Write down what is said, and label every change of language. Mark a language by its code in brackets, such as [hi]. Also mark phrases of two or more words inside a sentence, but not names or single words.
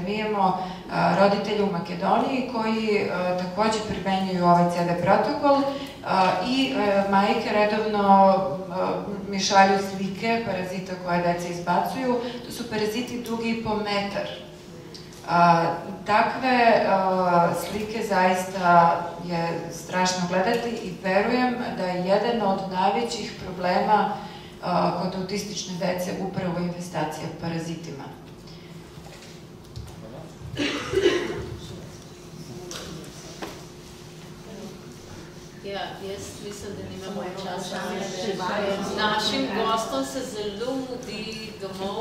[sr] Mi imamo roditelje u Makedoniji koji također primenjuju ovaj CD protokol i majke redovno mi šalju slike parazita koje deca izbacuju. To su paraziti dugi po metar. Takve slike zaista je strašno gledati i verujem da je jedan od najvećih problema kod autistične dece upravo infestacija parazitima. [sl] Ja, jaz mislim, da nimamo časa. Našim gostom se zelo mudi domov.